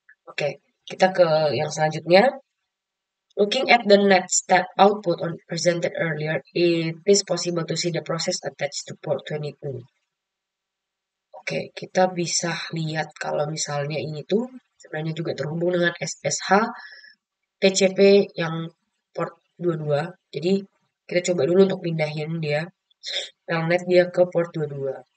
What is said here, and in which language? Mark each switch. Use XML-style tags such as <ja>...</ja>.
<id>Oke, kita ke yang selanjutnya.</id> <en>Looking at the netstat output presented earlier, it is possible to see the process attached to port 22.</en> <id>Oke, kita bisa lihat kalau misalnya ini tuh sebenarnya juga terhubung dengan SSH TCP yang port 22. Jadi kita coba dulu untuk pindahin dia telnet dia ke port 22.</id>